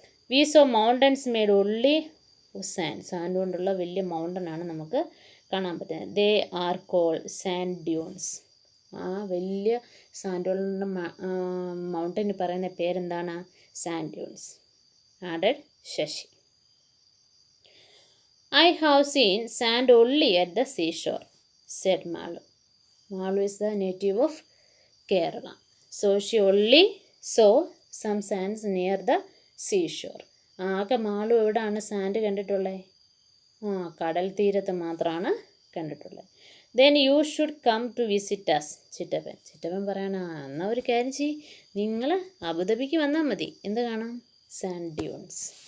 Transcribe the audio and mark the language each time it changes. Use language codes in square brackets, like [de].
[en] we saw mountains made only sand [ml] കൊണ്ടുള്ള വലിയ mountain ആണ് നമുക്ക് കാണാൻ പറ്റുന്നത്. [en] They are called sand dunes. [ml] വലിയ സാൻഡുകളുടെ മൗണ്ടന് പറയുന്ന പേരെന്താണ്? [en] Sand dunes. Added Sasi. I have seen sand only at the seashore, said Malu. Malu is the native of Kerala. So she only saw some sands near the seashore. [ml] ആകെ മാളു എവിടെയാണ് sand കണ്ടിട്ടുള്ളത്? കടൽ തീരത്ത് മാത്രമാണ് കണ്ടിട്ടുള്ളത്. [en] then you should come to visit us, [ml] ചിറ്റപ്പൻ പറയണ എന്നാൽ ഒരു കാര്യം ചെയ്യ്, നിങ്ങൾ അബുദാബിക്ക് വന്നാൽ മതി. എന്ത് കാണാം? Sand dunes.